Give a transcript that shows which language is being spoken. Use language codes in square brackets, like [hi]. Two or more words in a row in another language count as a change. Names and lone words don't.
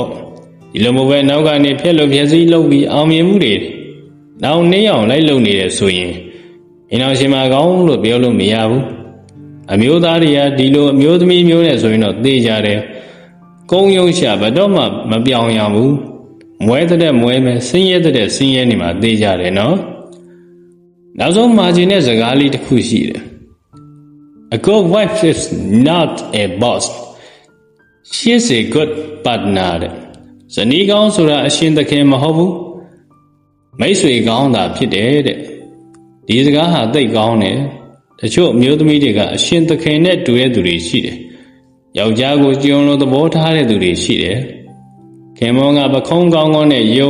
[my] ဒီလိုမျိုးပဲနောက်ကနေဖျက်လို့ဖျက်ဆီးလုပ်ပြီးအောင်မြင်မှုတွေနောက်နှေးအောင်လိုက်လုပ်နေတယ်ဆိုရင်အိမ်တော်ရှင်မကောင်းလို့ပြောလို့မရဘူးအမျိုးသားတွေကဒီလိုအမျိုးသမီးမျိုးနဲ့ဆိုရင်တော့သိကြတယ်ကုန်းရုံးရှာဘယ်တော့မှမပြောင်းရဘူးမွဲတဲ့မွဲမယ်ဆင်းရဲတဲ့ဆင်းရဲနေမှာသိကြတယ်နော်နောက်ဆုံးမာဂျင်တဲ့စကားလေးတစ်ခုရှိတယ် [en] A good wife is not a boss she is a good partner [my] ဇနီးကောင်းဆိုတာအရှင်သခင်မဟုတ်ဘူးမိတ်ဆွေကောင်းတာဖြစ်တယ်တဲ့ဒီစကားဟာသိကောင်းတယ်တချို့မျိုး သမီးတွေကအရှင်သခင်နဲ့တူတဲ့သူတွေရှိတယ်ယောက်ျားကိုကြုံလို့သဘောထားတဲ့သူတွေရှိတယ်ခင်မောကပခုံးကောင်းကောင်းနဲ့ယုံ